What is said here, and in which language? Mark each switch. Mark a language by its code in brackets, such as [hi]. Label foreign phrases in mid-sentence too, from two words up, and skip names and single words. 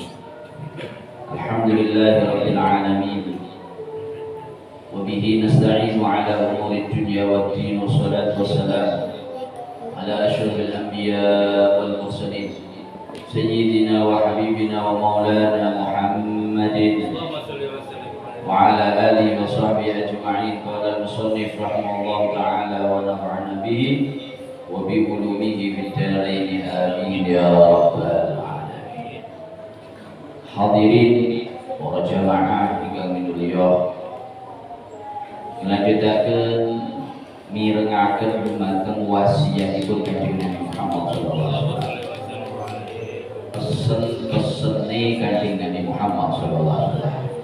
[ar] الحمد لله رب العالمين وبه نستعين على أمور الدنيا والدين والصلاة والسلام على أشرف الأنبياء والمرسلين سيدنا وحبيبنا ومولانا محمد وعلى آله وصحبه أجمعين. قال المصنف رحمه الله تعالى ونفعنا به وبعلومه في الدارين آمين يا رب العالمين. [jv] Hadirin para jamaah ingkang minulya, lanjutaken mirengaken dumateng wasiatipun Kanjeng Nabi Muhammad [ar] صلى الله عليه وسلم. [jv] Pesen-pesene Kanjeng Nabi Muhammad [ar] صلى الله عليه وسلم.